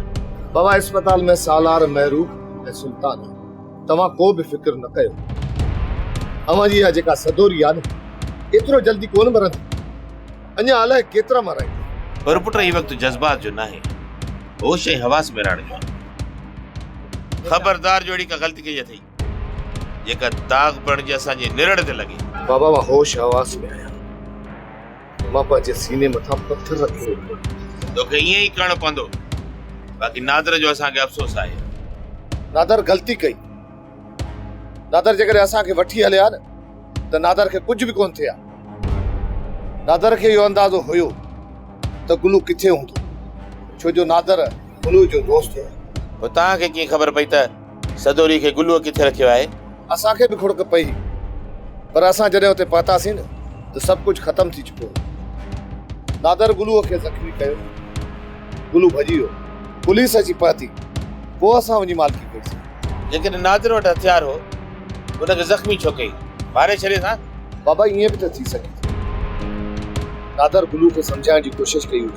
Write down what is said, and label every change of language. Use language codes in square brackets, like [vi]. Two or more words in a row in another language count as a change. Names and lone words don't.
[sd] बाबा अस्पताल में सालार, महरूब ऐं सुल्तान आहे। तव्हां को बि फिक्र न कयो। अवां जी जेका सदोरी आहे न, एतिरो जल्दी कोन मरंदी। अञा अलाए केतिरा मराईंदी। पर पुट ही वक्त जज्बात जो नाहे, होश ऐं हवास में रहण जो। खबरदार जोड़ी का गलती कई अथई जेका दाग पण जे असांजे निरड़ ते लगे। बाबा मां होश हवास में आहियां। मां पंहिंजे सीने मथां पत्थर रखियो। तोखे ईअं ई करणो पवंदो। बाक़ी नादर जो असांखे अफ़सोस आहे। नादर ग़लती कई। नादर जेकॾहिं असांखे वठी हलिया न त नादर खे कुझु बि कोन थिया। नादर खे इहो अंदाज़ो हुयो त गुलू किथे हूंदो, छो जो नादर गुलू जो दोस्त हो। पोइ तव्हांखे कीअं ख़बर पई त सदोरी खे गुलूअ किथे रखियो आहे? असांखे बि खुड़क पई, पर असां जॾहिं उते पहुतासीं न त तो सब कुछ खत्म थी चुको। नादर गुलूअ खे ज़ख़्मी कयो, गुलू भॼी वियो, पुलिस अची पहुती, पोइ असां वञी मालकी कईसीं। लेकिन नादिर वटि हथियार हो, उनखे ज़ख़्मी छो कई? मारे छॾे था? बाबा ईअं बि त थी सघे थो, नादर गुलू खे सम्झाइण जी कोशिश कई हुजे।